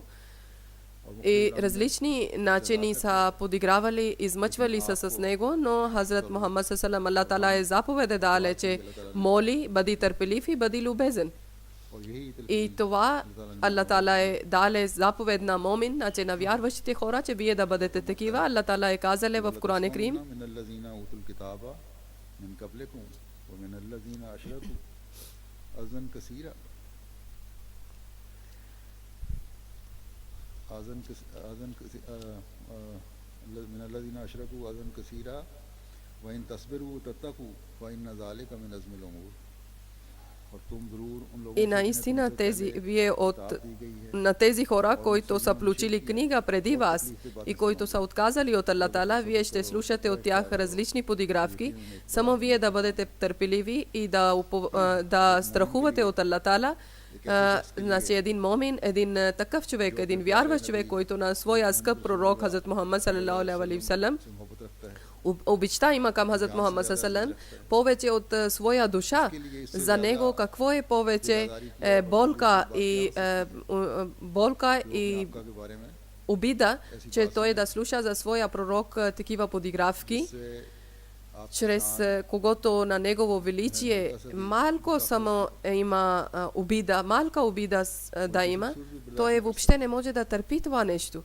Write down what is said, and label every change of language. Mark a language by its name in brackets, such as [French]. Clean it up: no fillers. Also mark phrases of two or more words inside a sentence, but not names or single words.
[Bulgarian] И различни начини са подигравали, измъчвали се с него, но Хазрат Мухаммад ﷺ, Аллах Таала е заповеде дале, че моли, бъди търпелив и бъди любезен. И това Аллах Таала е дале заповед на момин, значи на вярващите хора, че вие да бъдете такива. Аллах Таала е казале в Коран Крим, [Arabic] من الذين أشركوا أذى كثيرا وإن تصبروا وتتقوا فإن ذلك من عزم الأمور. [Bulgarian] И наистина вие на тези хора, които са получили книга преди вас и които са отказали от Аллах Таала, вие ще слушате от тях различни подигравки. Само вие да бъдете търпеливи и да страхувате от Аллах Таала. Значи един момин, един такъв човек, един вярващ човек, който на своя скъп пророк Хазрат Мухаммад [Arabic] صلى الله عليه وسلم [Bulgarian] обичта има към Хазрат Мухаммад салалаху повече от своя душа. За него какво е повече болка и обида, че той да слуша за своя пророк такива подигравки, чрез когото на негово величие малко само има обида, малка обида да има, той въобще не може да търпи това нещо.